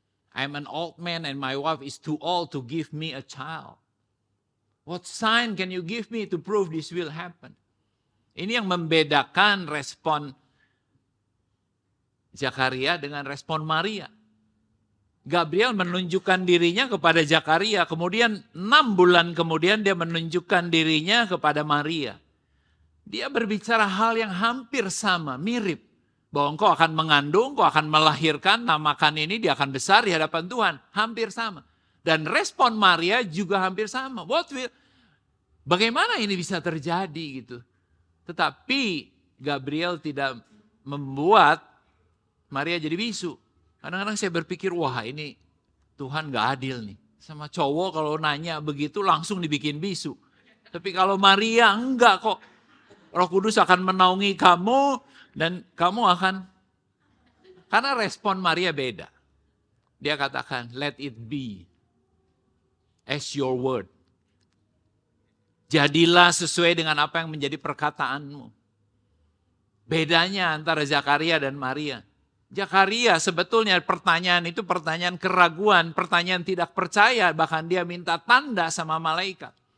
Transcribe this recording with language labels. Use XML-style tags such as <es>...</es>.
<en>I'm an old man and my wife is too old to give me a child. What sign can you give me to prove this will happen?</en> <id>Ini yang membedakan respon Zakaria dengan respon Maria. Gabriel menunjukkan dirinya kepada Zakaria, kemudian 6 bulan kemudian dia menunjukkan dirinya kepada Maria. Dia berbicara hal yang hampir sama, mirip. Bahwa engkau akan mengandung, engkau akan melahirkan, namakan ini, dia akan besar di hadapan Tuhan. Hampir sama. Dan respon Maria juga hampir sama. Bagaimana ini bisa terjadi gitu. Tetapi Gabriel tidak membuat Maria jadi bisu. Kadang-kadang saya berpikir, wah ini Tuhan gak adil nih. Sama cowok kalau nanya begitu langsung dibikin bisu. Tapi kalau Maria enggak kok. Roh Kudus akan menaungi kamu dan kamu akan, karena respon Maria beda. Dia katakan,</id> <en>let it be as your word.</en> <id>Jadilah sesuai dengan apa yang menjadi perkataanmu. Bedanya antara Zakaria dan Maria. Zakaria sebetulnya pertanyaan itu pertanyaan keraguan, pertanyaan tidak percaya, bahkan dia minta tanda sama malaikat.</id>